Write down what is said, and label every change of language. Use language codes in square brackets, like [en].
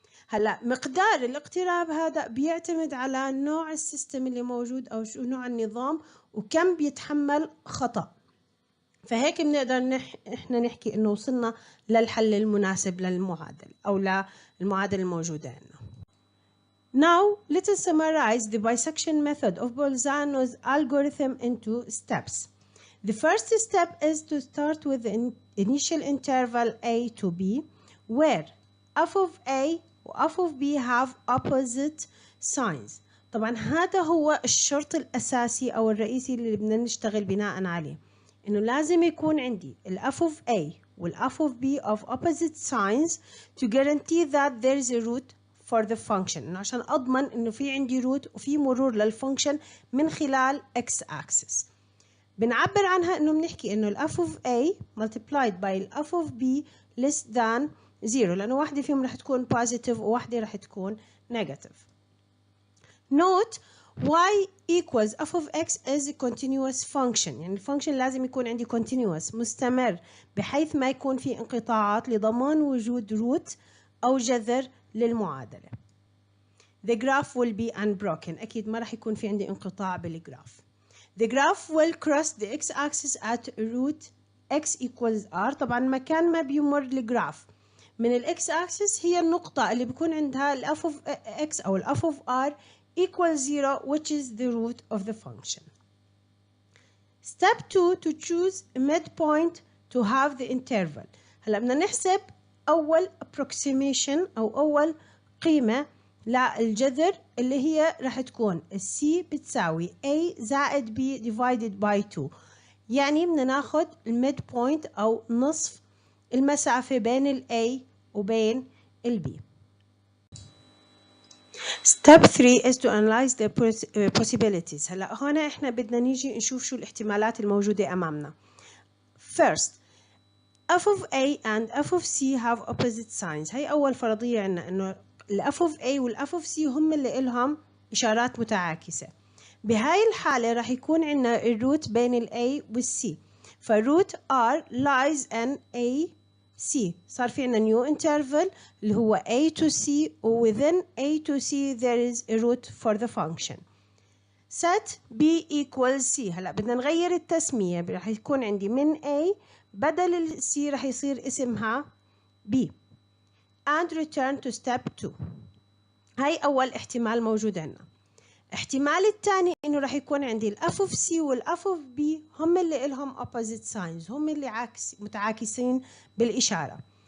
[ar] هلا مقدار الاقتراب هذا بيعتمد على نوع السيستم اللي موجود او شو نوع النظام وكم بيتحمل خطأ. فهيك بنقدر احنا نحكي انه وصلنا للحل المناسب للمعادلة او للمعادلة الموجودة عندنا. [en] Now let us summarize the bisection method of Bolzano's algorithm into steps. The first step is to start with the initial interval A to B where f of A و f of B have opposite signs. [ar] طبعا هذا هو الشرط الأساسي أو الرئيسي اللي بدنا نشتغل بناء عليه، إنه لازم يكون عندي ال f of A وال f of B of opposite signs [en] to guarantee that there is a root for the function. [ar] إنه عشان أضمن إنه في عندي root وفي مرور للفانكشن من خلال x-axis. بنعبر عنها إنه بنحكي إنه ال f of A multiplied by ال f of B less than 0، لأنه واحدة فيهم رح تكون positive وواحدة رح تكون negative. [en] Note y equals f of x is a continuous function، [ar] يعني الفانكشن لازم يكون عندي continuous مستمر بحيث ما يكون في انقطاعات لضمان وجود root أو جذر للمعادلة. [en] The graph will be unbroken، [ar] أكيد ما راح يكون في عندي انقطاع بالجراف. [en] The graph will cross the x-axis at root x equals r. [ar] طبعا مكان ما بيمر الجراف من الاكس axis هي النقطة اللي بيكون عندها ال f of x أو ال f of r equals 0, [en] which is the root of the function. Step 2, to choose a midpoint to have the interval. [ar] هلا بدنا نحسب أول approximation أو أول قيمة للجذر اللي هي راح تكون C بتساوي A زائد B divided by 2. يعني بدنا ناخد الميد بوينت أو نصف المسافة بين ال A وبين ال B. [en] Step 3 is to analyze the possibilities. [ar] هلا هون احنا بدنا نيجي نشوف شو الاحتمالات الموجودة أمامنا. [en] First, f of A and f of C have opposite signs. [ar] هي أول فرضية عنا إنه ال f of A وال f of C هم اللي إلهم إشارات متعاكسة. بهاي الحالة راح يكون عنا الروت بين ال A وال C. [en] فالروت R lies in A C. [ar] صار في عنا new interval اللي هو A to C و [en] within A to C there is a root for the function. Set B equals C. [ar] هلا بدنا نغير التسمية راح يكون عندي من A بدل ال C راح يصير اسمها B. [en] And return to step 2. [ar] هاي أول احتمال موجود عنا. احتمال الثاني إنه راح يكون عندي ال f of C وال f of B هم اللي إلهم opposite signs، هم اللي متعاكسين بالإشارة.